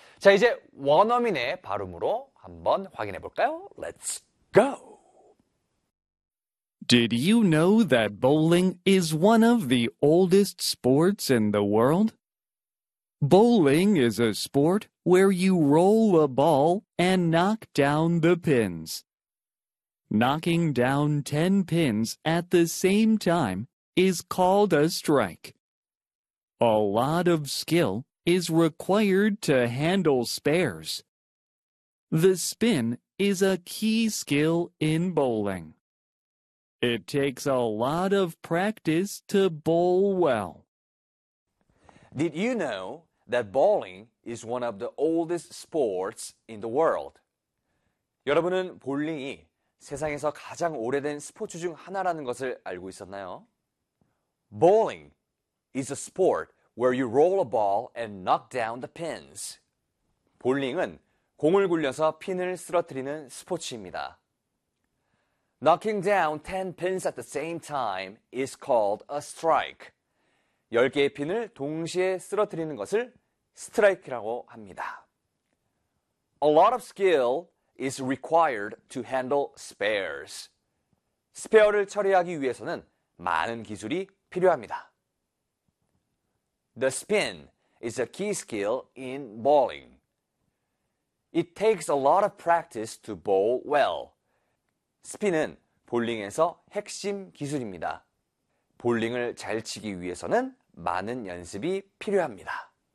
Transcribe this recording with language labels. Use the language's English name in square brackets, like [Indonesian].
[Korean] 자, 이제 원어민의 발음으로 한번 확인해볼까요? [English] Let's go! Did you know that bowling is one of the oldest sports in the world? Bowling is a sport where you roll a ball and knock down the pins. Knocking down 10 pins at the same time is called a strike. A lot of skill is required to handle spares. The spin is a key skill in bowling. It takes a lot of practice to bowl well. Did you know that bowling is one of the oldest sports in the world? [Korean] 여러분은 볼링이 세상에서 가장 오래된 스포츠 중 하나라는 것을 알고 있었나요? [English] Bowling is a sport where you roll a ball and knock down the pins. [Korean] 볼링은 공을 굴려서 핀을 쓰러뜨리는 스포츠입니다. [English] Knocking down 10 pins at the same time is called a strike. [Korean] 10개의 핀을 동시에 쓰러뜨리는 것을 스트라이크라고 합니다. [English] A lot of skill is required to handle spares. [Korean] 스페어를 처리하기 위해서는 많은 기술이 필요합니다. [English] The spin is a key skill in bowling. It takes a lot of practice to bowl well. [Korean] 스핀은 볼링에서 핵심 기술입니다. 볼링을 잘 치기 위해서는 많은 연습이 필요합니다.